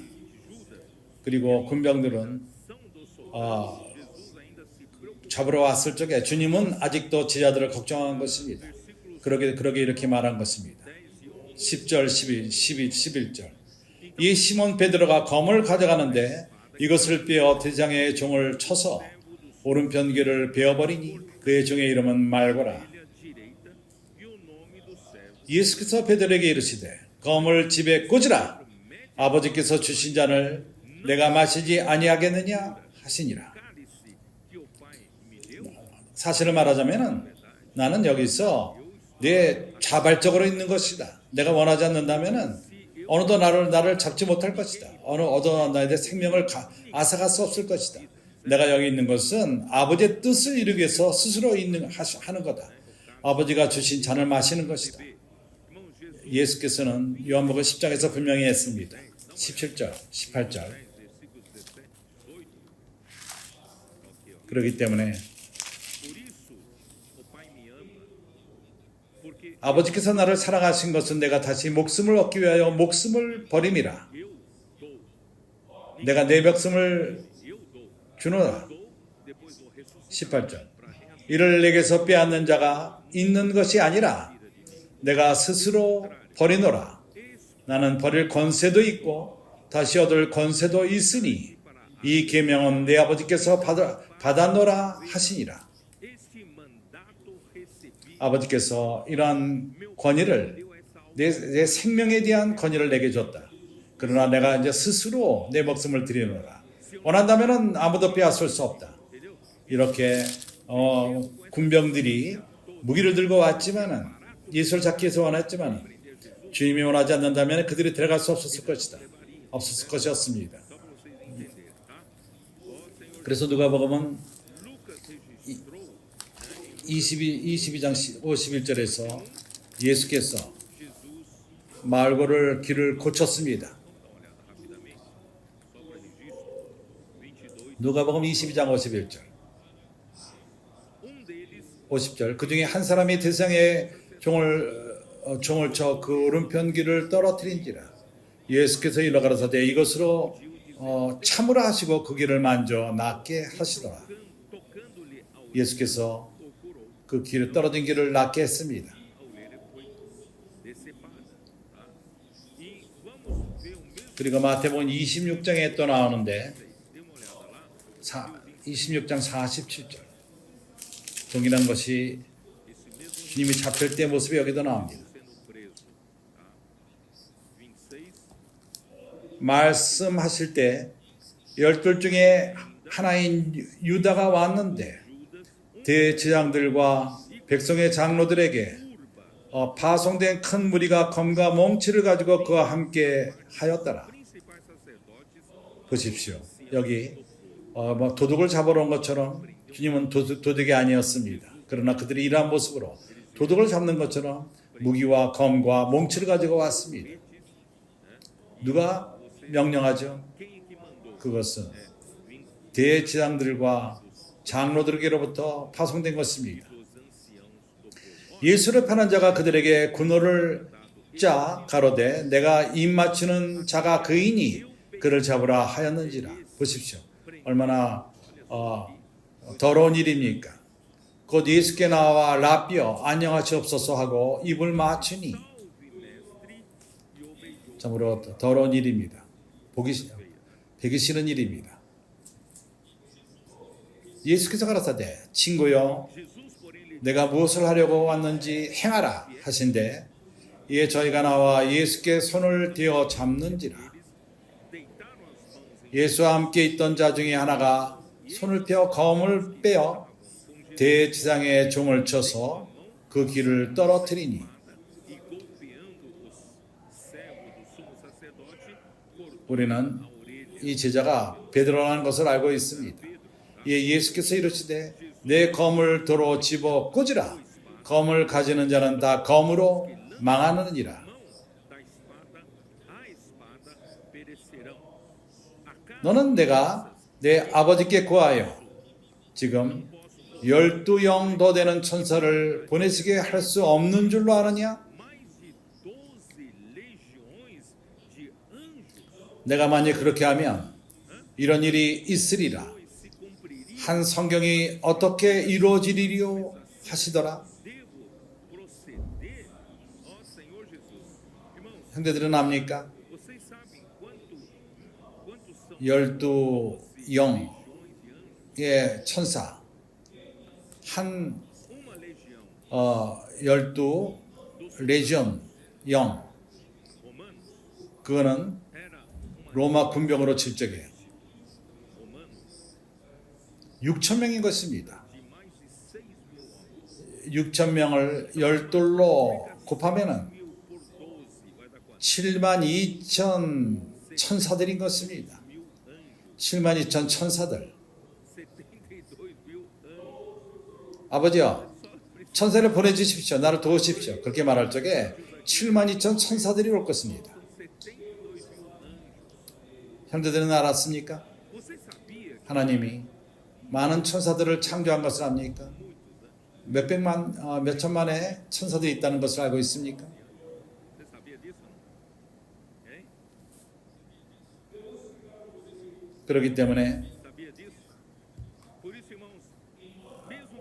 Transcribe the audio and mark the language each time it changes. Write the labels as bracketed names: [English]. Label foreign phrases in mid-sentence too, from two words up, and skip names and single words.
[Korean] 그리고 군병들은 잡으러 왔을 적에 주님은 아직도 제자들을 걱정한 것입니다. 그러게 이렇게 말한 것입니다. 10절, 11절 이 시몬 베드로가 검을 가져가는데 이것을 빼어 대장의 종을 쳐서 오른편 귀를 베어버리니 그의 종의 이름은 말고라. [Portuguese] à direita e o nome do servo. [Korean] 예수께서 베드로에게 이르시되 검을 집에 꽂으라. 아버지께서 주신 잔을 내가 마시지 아니하겠느냐 하시니라. [Portuguese] Cálice que o Pai me deu, [Korean] 사실을 말하자면은 나는 여기서 내 자발적으로 있는 것이다. 내가 원하지 않는다면은 어느도 나를 잡지 못할 것이다. 어느 나에 대해 생명을 앗아갈 수 없을 것이다. 내가 여기 있는 것은 아버지의 뜻을 이루기 위해서 스스로 하는 거다. 아버지가 주신 잔을 마시는 것이다. [Portuguese] irmão Jesus, [Korean] 예수께서는 요한복음 10장에서 분명히 했습니다. 17절, 18절. [Portuguese] versículos 17, 18. [Korean] 그렇기 때문에 [Portuguese] Por isso o Pai me ama, porque [Korean] 아버지께서 나를 사랑하신 것은 내가 다시 목숨을 얻기 위하여 목숨을 버림이라. [Portuguese] eu dou, [Korean] 내가 내 목숨을 [Portuguese] eu dou, [Korean] 주노라. [Portuguese] dou, depois vou ressuscitar [Korean] 18절. [Portuguese] para reatar. [Korean] 이를 내게서 빼앗는 자가 있는 것이 아니라 내가 스스로 버리노라. 나는 버릴 권세도 있고 다시 얻을 권세도 있으니 이 계명은 내 아버지께서 받아노라 하시니라. [Portuguese] Este mandato recebi, [Korean] 아버지께서 이러한 권위를 [Portuguese] deu essa [Korean] 내 생명에 대한 권위를 내게 줬다. 그러나 내가 이제 스스로 내 목숨을 드리노라. 원한다면은 아무도 빼앗을 수 없다. 이렇게 군병들이 무기를 들고 왔지만은 예수를 잡기 위해서 원했지만 주님이 원하지 않는다면 그들이 들어갈 수 없었을 것이다. 없었을 것이었습니다. [Portuguese] só para vocês entenderem, tá? Ó Senhor, [Korean] 그래서 누가복음은 [Portuguese] Lucas registrou [Korean] 22장 51절에서 예수께서 Jesus, 말고를 길을 고쳤습니다. [Portuguese] dá uma olhada rapidamente, só para registro, 22, [Korean] 누가복음 22장 51절, [Portuguese] um deles, [Korean] 50절. 그 중에 한 사람이 대상의 종을 종을 쳐 그 오른편 귀를 떨어뜨린지라. 예수께서 일러 가라사대 이것으로 참으라 하시고 그 귀를 만져 낫게 하시더라. [Portuguese] tocando-lhe a orelha, [Korean] 예수께서 [Portuguese] o curou. [Korean] 그 귀를 떨어진 귀를 낫게 했습니다. [Portuguese] A orelha foi decepada. Tá? E vamos ver o mesmo. [Korean] 그리고 마태복음 26장에 또 나오는데 [Portuguese] Dê uma olhada lá. [Korean] 26장 47절 동일한 것이 [Portuguese] Esse mesmo [Korean] 주님이 잡힐 때 모습이 여기도 나옵니다. [Portuguese] sendo preso. Tá? 26. [Korean] 말씀하실 때 12 중에 하나인 유다가 왔는데 대제장들과 백성의 장로들에게 파송된 큰 무리가 검과 몽치를 가지고 그와 함께 하였더라. [Portuguese] Principais sacerdotes [Korean] 보십시오. 여기 뭐 도둑을 잡으러 온 것처럼 주님은 도둑이 아니었습니다. 그러나 그들이 이러한 모습으로 도둑을 잡는 것처럼 무기와 검과 몽치를 가지고 왔습니다. 누가 명령하죠? [Portuguese] quem é que mandou? [Korean] 그것은 대제장들과 장로들에게로부터 파송된 것입니다. [Portuguese] Dos anciãos do povo. [Korean] 예수를 파는 자가 그들에게 군호를 짜 가로되 내가 입 맞추는 자가 그이니 그를 잡으라 하였는지라. 보십시오. 얼마나 더러운 일입니까? 곧 예수께 나와 라비어 안녕하시옵소서 하고 입을 맞추니 [Portuguese] Salve, mestre, e o beijou. [Korean] 참으로 더러운 일입니다. 보기 싫은 일입니다. 예수께서 가라사대 친구여 [Portuguese] Jesus, porém, lhe [Korean] 내가 무엇을 하려고 왔는지 행하라 하신대 이에 저희가 나와 예수께 손을 대어 잡는지라. [Portuguese] deitaram as mãos em [Korean] 예수와 함께 있던 자 중에 하나가 손을 펴 검을 빼어 대지상의 종을 쳐서 그 귀를 떨어뜨리니 [Portuguese] e golpeando os servos do sumo sacerdote, cortou [Korean] 우리는 [Portuguese] a orelha. [Korean] 이 제자가 베드로라는 것을 알고 있습니다. 예, 예수께서 이르시되 내 검을 도로 집어 꽂으라. 검을 가지는 자는 다 검으로 망하느니라. [Portuguese] Da espada, a espada perecerão. A cada [Korean] 너는 내가 내 아버지께 구하여 지금 12영 더 되는 천사를 보내시게 할 수 없는 줄로 아느냐? [Portuguese] mais de 12 legiões de anjos, [Korean] 내가 만약 그렇게 하면 이런 일이 있으리라. [Portuguese] pois se cumpriria, [Korean] 한 성경이 어떻게 이루어지리요 하시더라. [Portuguese] devo proceder. Ó Senhor Jesus. Irmãos, [Korean] 형제들은 압니까? [Portuguese] vocês sabem quantos são [Korean] 12영의 [Portuguese] legiões de anjos? [Korean] 천사 한 [Portuguese] Uma legião [Korean] 12 레지온 영 [Portuguese] romana [Korean] 그거는 [Portuguese] era uma [Korean] 로마 군병으로 칠 적에 [Portuguese] romana [Korean] 6천 명인 것입니다. [Portuguese] de mais de 6.000 homens. [Korean] 6천 명을 12로 곱하면은 [Portuguese] 1.000 por 12 vai dar quanto? [Korean] 7만 2천 천사들인 것입니다. 7만 2천 천사들. [Portuguese] 72.000 anjos. [Korean] 아버지요, 천사를 보내주십시오. 나를 도우십시오. 그렇게 말할 적에 7만 2천 천사들이 올 것입니다. 72.000 anjos. 형제들은 알았습니까? [Portuguese] Você sabia que [Korean] 하나님이 많은 천사들을 창조한 것을 압니까? 몇백만, 몇 천만의 천사들이 있다는 것을 알고 있습니까? [Portuguese] você sabia disso? Não? Hein? [Korean] 그렇기 때문에 [Portuguese] Sabia disso? Por isso, irmãos, mesmo